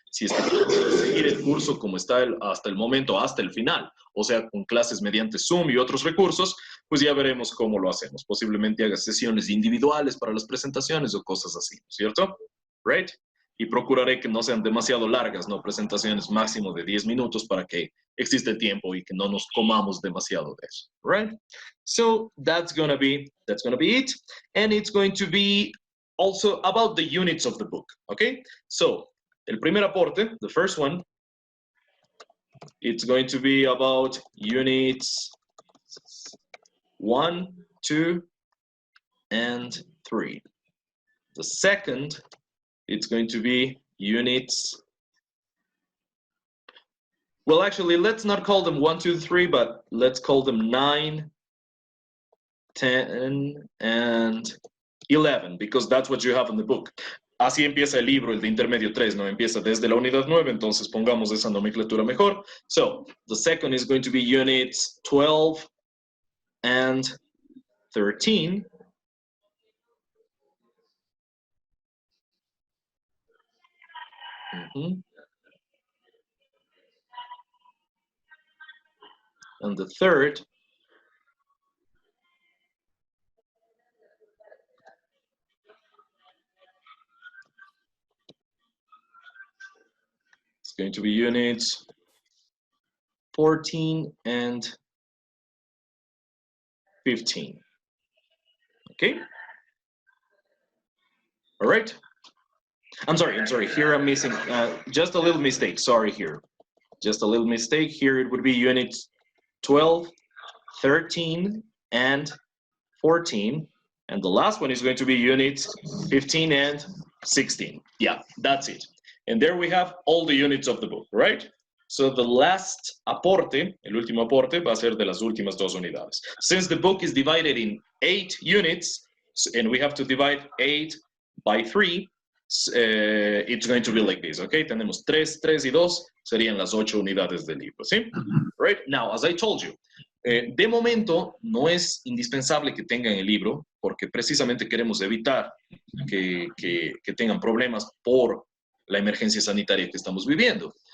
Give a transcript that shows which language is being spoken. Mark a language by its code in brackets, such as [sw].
[es] Si es que queremos seguir el curso como está hasta el momento, hasta el final, o sea, con clases mediante Zoom y otros recursos, pues ya veremos cómo lo hacemos. Posiblemente haga sesiones individuales para las presentaciones o cosas así, ¿cierto? Right? Y procuraré que no sean demasiado largas, ¿no? Presentaciones máximo de 10 minutos para que exista tiempo y que no nos comamos demasiado de eso, right? [en] So that's gonna be it, and it's going to be also about the units of the book, okay? So, [es] el primer aporte, [en] the first one, it's going to be about units 1, 2, and 3. The second, it's going to be units, well, actually, let's not call them 1, 2, 3, but let's call them 9, 10, and 11, because that's what you have in the book. [es] Así empieza el libro, el de intermedio 3, ¿no? Empieza desde la unidad 9, entonces pongamos esa nomenclatura mejor. [en] So, the second is going to be units 12 and 13. And the third is going to be units 14 and 15. Okay? All right? I'm sorry, here I'm missing just a little mistake, sorry here. Just a little mistake, here it would be units 12, 13, and 14. And the last one is going to be units 15 and 16. Yeah, that's it. And there we have all the units of the book, right? So the last [es] aporte, el último aporte, va a ser de las últimas dos unidades. [en] Since the book is divided in 8 units, and we have to divide 8 by 3, it's going to be like this, okay? [es] Tenemos 3, 3 y 2, serían las 8 unidades del libro, ¿sí? Right? [en] Now, as I told you, [es] de momento no es indispensable que tengan el libro, porque precisamente queremos evitar que tengan problemas por la emergencia sanitaria que estamos viviendo.